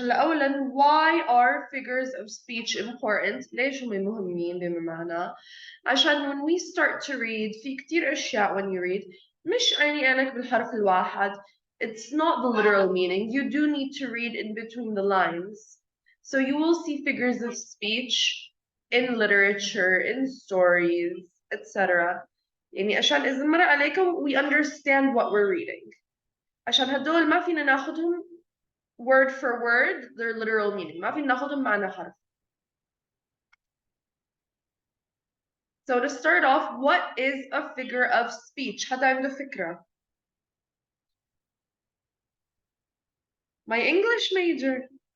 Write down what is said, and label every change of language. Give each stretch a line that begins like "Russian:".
Arabic: أولاً,
English: why are figures of speech important؟
Arabic: ليش هم مهمين بمعنى؟ عشان
English: when we start to read
Arabic: في كتير أشياء
English: when you read
Arabic: مش عيني عينك بالحرف الواحد.
English: It's not the literal meaning. You do need to read in between the lines. So you will see figures of speech in literature, in stories, etc.
Arabic: يعني عشان إذا مر عليكم
English: we understand what we're reading.
Arabic: عشان هدول ما فينا ناخدهم
English: word for word their literal meaning
Arabic: ما فينا ناخدهم معنى حرف.
English: So to start off, what is a figure of speech?
Arabic: حدا عنده فكرة؟
English: My English major.